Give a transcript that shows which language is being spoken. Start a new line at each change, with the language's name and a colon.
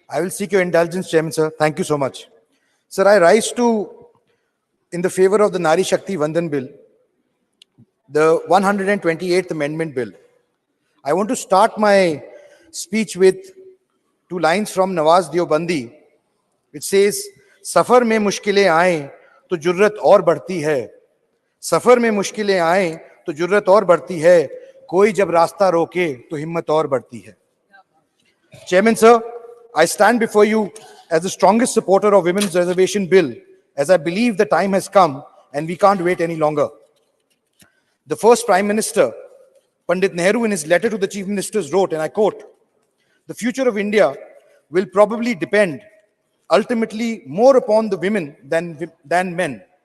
English: I will seek your indulgence, Chairman, sir. Thank you so much. Sir, I rise in the favor of the Nari Shakti Vandan Bill, the 128th Amendment Bill. I want to start my speech with two lines from Nawaz Deobandi, which says,
Hindi: सफर में मुश्किलें आए तो जुर्रत और बढ़ती है, सफर में मुश्किलें आए तो जुर्रत और बढ़ती है, कोई जब रास्ता रोके तो हिम्मत और बढ़ती है.
English: Chairman sir, I stand before you as the strongest supporter of Women's Reservation Bill, as I believe the time has come and we can't wait any longer. The first Prime Minister, Pandit Nehru, in his letter to the Chief Ministers wrote, and I quote, "The future of India will probably depend ultimately more upon the women than men."